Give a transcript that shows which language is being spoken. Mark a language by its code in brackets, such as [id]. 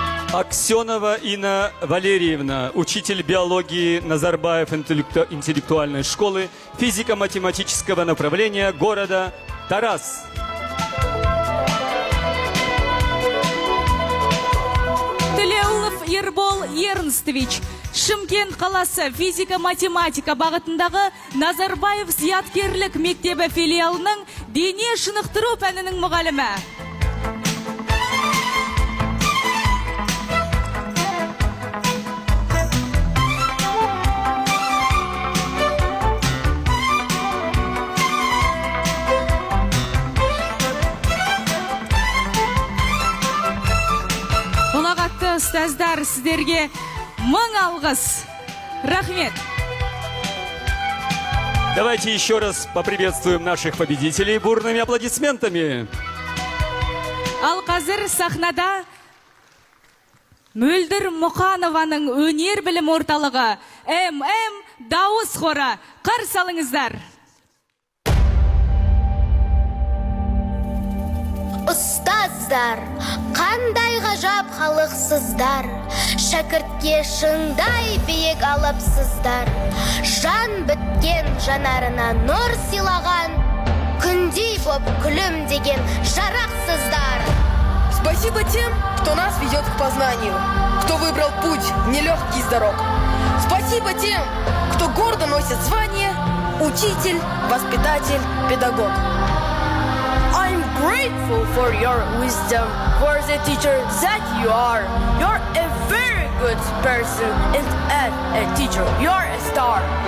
[ru] Аксенова Инна Валерьевна, учитель биологии Назарбаев интеллектуальной школы физико-математического направления города Тарас. [kk] Тілеулов Ербол Ернстович, Шымкент қаласы физика-математика бағытындағы Назарбаев зияткерлік мектебі филиалының дене шынықтыру пәнінің мұғалімі. Ұстаздар, сіздерге мың алғыс. Рахмет. [ru] Давайте еще раз поприветствуем наших победителей бурными аплодисментами. [kk] Ал қазір сахнада Мөлдір Мұқанованың өнер білім орталығы ММ дауыс хоры. Қарсы алыңыздар. Ұстаздар, қандай ғажап халықсыздар, шәкіртке шыңдай биік алыпсыздар, жан біткен жанарына нұр сыйлаған, күндей боп күлімдеген жарақсыздар. [ru] Спасибо тем, кто нас ведет к познанию, кто выбрал путь нелегкий с дорог. Спасибо тем, кто гордо носит звание учитель, воспитатель, педагог. [en] I'm grateful for your wisdom, for the teacher that you are. You're a very good person, and as a teacher, you're a star.